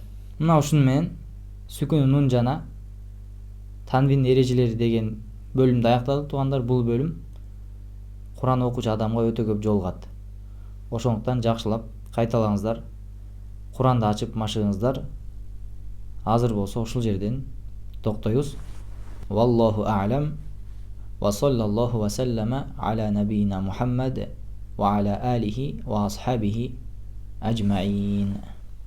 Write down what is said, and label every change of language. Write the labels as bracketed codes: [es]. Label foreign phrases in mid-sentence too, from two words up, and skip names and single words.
[ky] Мына ушуну менен сүкүн нун жана танвин эрежелери деген бөлүмдү аяктадык туугандар. Бул бөлүм Кур'ан окуучу адамга өтө көп жолугат. Ошондуктан жакшылап кайталаңыздар. Кур'анды ачып машыгыңыздар. Азыр болсо ушул жерден токтойбуз. [ar] والله أعلم. وصلى الله وسلم على نبينا محمد وعلى آله وأصحابه أجمعين.